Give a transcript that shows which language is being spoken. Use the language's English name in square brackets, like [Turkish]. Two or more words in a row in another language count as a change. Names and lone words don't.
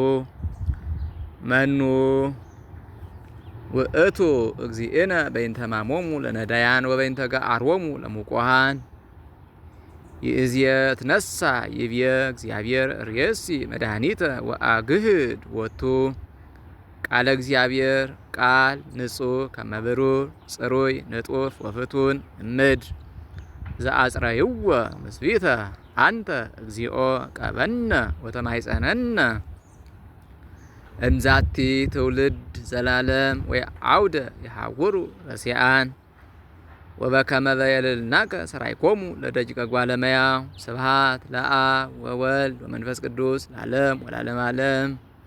[Geez] መኑ ውእቱ እግዚእነ በይንተ ሕማሞሙ ለነዳያን ወበይንተ ገአሮሙ ለሙቆሃን ይእዝየ ትነሣ ይብየ እግዚአብሔር ርእሲ መድኃኒተ ወአግህድ ወቱ ቃለ እግዚአብሔር ቃል ንጹሕ ከመ ብሩር ጽሩይ ንጡፍ ወፍቱን እምድር ዘአጽረይዎ ምስቢተ አንተ እግዚኦ ቀበነ ወተማይጸነነ እምዛቲ ትውልድ ዘላለም ወአውደ ይሐውሩ ረሲአን ወበከመ በየልልናከ ሠራይኮሙ ለደቂቀ ጓለመያው ስብሐት ለአብ ወወልድ ወመንፈስ ቅዱስ ለዓለም ወለዓለመ ዓለም።